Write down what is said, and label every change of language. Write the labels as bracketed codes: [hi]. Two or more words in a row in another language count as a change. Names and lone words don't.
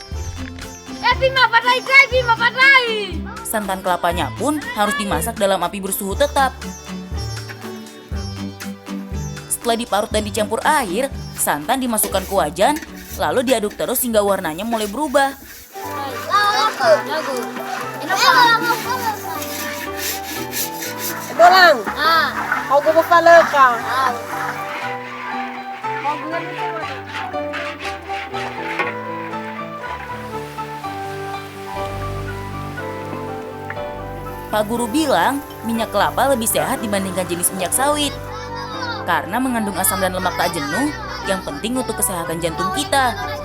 [id] Santan kelapanya pun harus dimasak dalam api bersuhu tetap. Setelah diparut dan dicampur air, santan dimasukkan ke wajan, lalu diaduk terus hingga warnanya mulai berubah. [tl] Bolang. Ako pala ka. [id] Pak guru bilang minyak kelapa lebih sehat dibandingkan jenis minyak sawit. Karena mengandung asam dan lemak tak jenuh yang penting untuk kesehatan jantung kita.